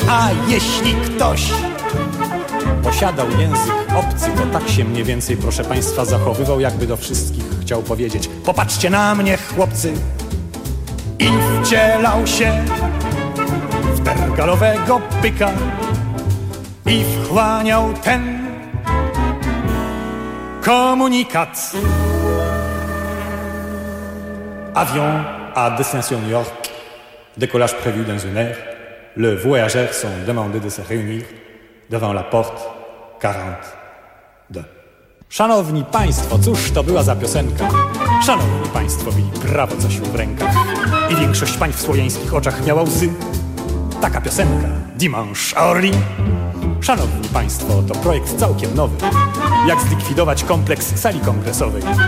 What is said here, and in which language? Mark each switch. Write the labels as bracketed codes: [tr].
[pl] A jeśli ktoś posiadał język obcy, to tak się mniej więcej, proszę Państwa, zachowywał, jakby do wszystkich chciał powiedzieć: popatrzcie na mnie, chłopcy. I wcielał się w tergalowego byka i wchłaniał ten komunikat. [fr] Avion à destination New York. Décollage prévu dans une heure. Le voyageur sont demandés de se réunir devant la porte 42. [pl] Szanowni Państwo, cóż to była za piosenka? Szanowni Państwo, mieli prawo coś w rękach. I większość pań w słowiańskich oczach miała łzy. Taka piosenka, Dimanche à Orly. Szanowni Państwo, to projekt całkiem nowy. Jak zlikwidować kompleks sali kongresowej?